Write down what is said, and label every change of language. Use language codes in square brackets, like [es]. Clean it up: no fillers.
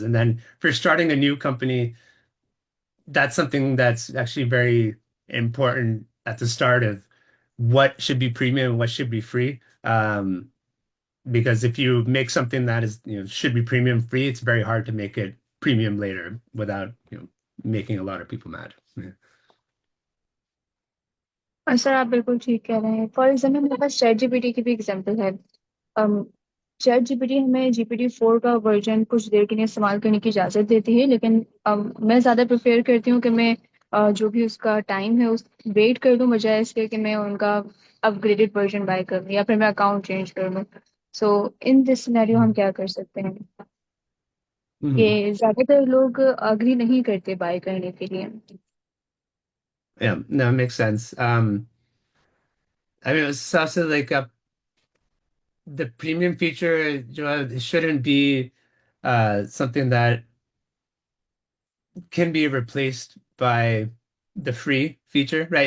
[en] And then for starting a new company, that's something that's actually very important at the start of what should be premium and what should be free. Because if you make something that is, should be premium free, it's very hard to make it premium later without, making a lot of people mad. Yeah. [hi] Sir आप बिल्कुल ठीक कह रहे हैं। For example मेरे पास chat GPT की भी example है। चैट जीपीटी हमें GPT-4 का वर्जन कुछ देर के लिए इस्तेमाल करने की इजाज़त देती है, लेकिन मैं ज़्यादा प्रेफर करती हूँ कि मैं जो भी उसका टाइम है उस वेट कर लूँ, बजाय इसके कि मैं उनका अपग्रेडेड वर्जन बाय कर लूँ या फिर मैं अकाउंट चेंज कर लूँ। [en] so in this scenario [hi] हम क्या कर सकते हैं Mhm. कि ज़्यादातर लोग अग्री नहीं करते बाय करने के लिए। [en] Yeah, no, it makes sense. I mean, it's also like the premium feature, it shouldn't be something that can be replaced by the free feature, right?